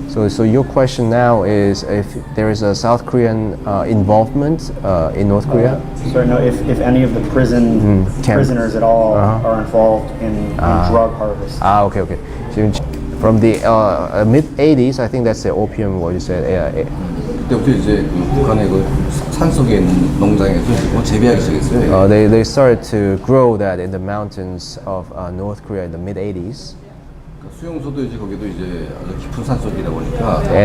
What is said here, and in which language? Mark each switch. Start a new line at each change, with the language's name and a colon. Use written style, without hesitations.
English: So your question now is if there is a South Korean involvement in North Korea? Sorry, no, if any of the prisoners at all are involved in drug harvest. Okay. So from the mid-80s, I think that's the opium, what you said.
Korean: 그때부터 이제 북한의 그 산속에 있는 농장에서 재배하기 시작했어요.
English: They started to grow that in the mountains of North Korea in the mid-80s.
Korean: 수용소도 이제 거기도 이제 아주 깊은 산속이다 보니까.